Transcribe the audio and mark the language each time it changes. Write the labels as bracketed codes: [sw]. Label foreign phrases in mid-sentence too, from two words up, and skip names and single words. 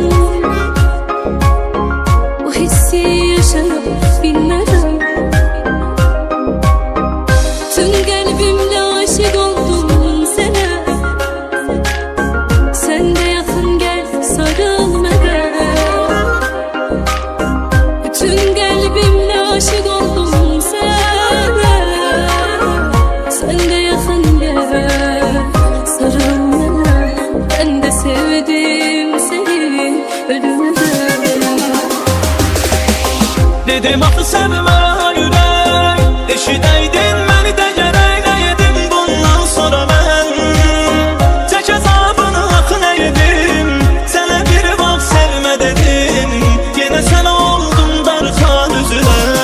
[tr] bu hissi yaşaya bilmeden. Tüm kalbimle aşık oldum sana. Sen de yakın gel sarılmadan. Tüm kalbimle aşık oldum sana. Sen de yakın gel sarılmadan. Ben de sevdim seni ölümden. [az] Dedim axı sevmə ürək, eşidəydin məni də gərək edim. Bundan sonra mən tək əzabını axı nə edim? Sənə bir vaxt sevmə dedim, yenə sən oldun darxan üzrə.